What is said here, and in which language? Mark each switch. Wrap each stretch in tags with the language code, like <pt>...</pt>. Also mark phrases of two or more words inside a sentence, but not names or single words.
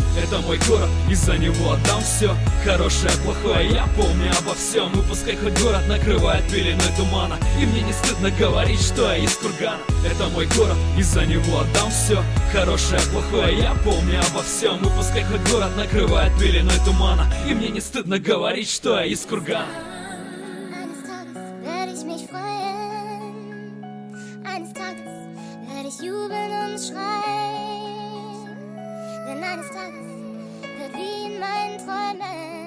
<ru>Это мой город, и за него отдам все. Хорошее, плохое, я помню обо всем. И пускай хоть город накрывает пеленой тумана, и мне не стыдно говорить, что я из кургана. Это мой город, и за него отдам все. Хорошее, плохое, я помню обо всем. И пускай хоть город накрывает пеленой тумана, и мне не стыдно говорить, что я из кургана.</ru> <de>Eines Tages werde ich mich freuen. Eines Tages werde ich jubeln und schreien. Denn eines Tages wird wie in meinen Träumen</de>